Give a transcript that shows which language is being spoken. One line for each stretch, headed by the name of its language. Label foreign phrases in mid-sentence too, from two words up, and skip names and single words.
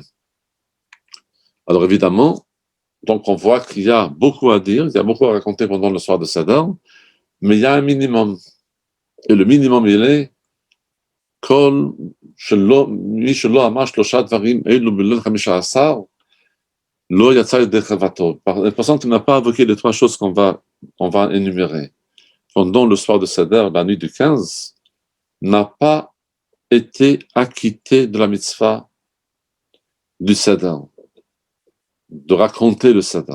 French: Alors évidemment, donc on voit qu'il y a beaucoup à dire, il y a beaucoup à raconter pendant le soir de Seder, mais il y a un minimum. Et le minimum, il est
Hebrew: כל מי שלא אמר שלושה דברים אלו בליל 15, לא יצא ידי חובתו.
French: La personne qui n'a pas invoqué les trois choses qu'on va énumérer pendant le soir de Seder, la nuit du 15, n'a pas été acquitté de la mitzvah du Seder, de raconter le Seder.